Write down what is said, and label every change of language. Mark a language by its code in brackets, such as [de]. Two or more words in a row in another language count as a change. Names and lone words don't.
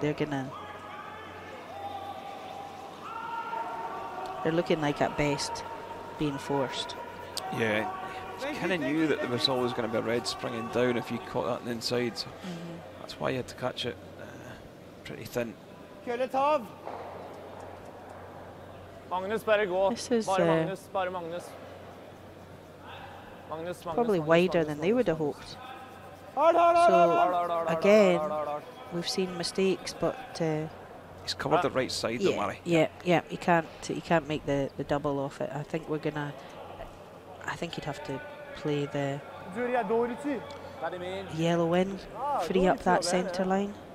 [en] They're looking like at best being forced. Yeah. You kind of knew that there was always going to be a red springing down if you caught that on the inside, so that's why you had to catch it pretty thin. [no] Magnus, bare gå. [en] This is [no] Bare Magnus. [en] probably wider than they would have hoped. So again, we've seen mistakes, but he's covered the right side, don't worry. Yeah, you can't make the double off it. I think he'd have to play the yellow in, free up that centre line.